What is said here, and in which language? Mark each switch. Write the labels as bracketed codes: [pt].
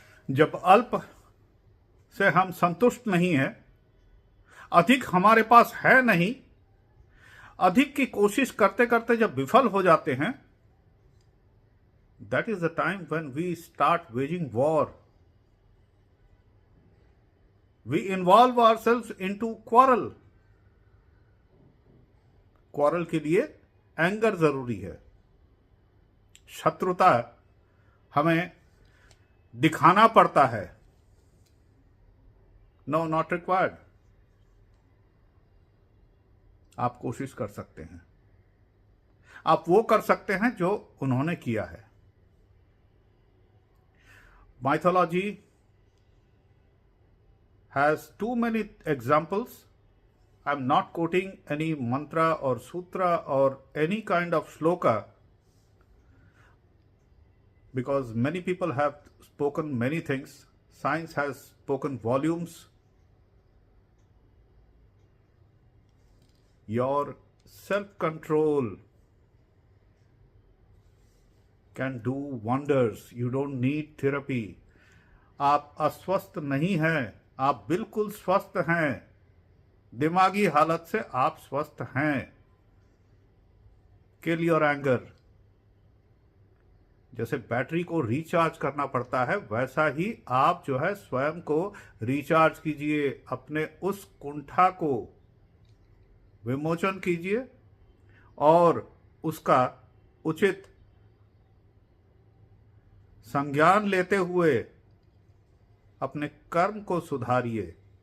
[hi] जब अल्प से हम संतुष्ट नहीं हैं, अधिक हमारे पास है नहीं, अधिक की कोशिश करते करते जब विफल हो जाते हैं, [en] that is the time when we start waging war. We involve ourselves into quarrel. [hi] Quarrel के लिए एंगर जरूरी है, शत्रुता हमें दिखाना पड़ता है। [en] No, not required. [hi] आप कोशिश कर सकते हैं, आप वो कर सकते हैं जो उन्होंने किया है। [en] Mythology has too many examples. I'm not quoting any mantra or sutra or any kind of shloka, because many people have spoken many things. Science has spoken volumes. Your self-control can do wonders. You don't need therapy. [hi] आप अस्वस्थ नहीं हैं, आप बिल्कुल स्वस्थ हैं। दिमागी हालत से आप स्वस्थ हैं। [en] Kill your anger. [hi] जैसे बैटरी को रिचार्ज करना पड़ता है, वैसा ही आप जो है स्वयं को रिचार्ज कीजिए, अपने उस कुंठा को विमोचन कीजिए और उसका उचित संज्ञान लेते हुए अपने कर्म को सुधारिए।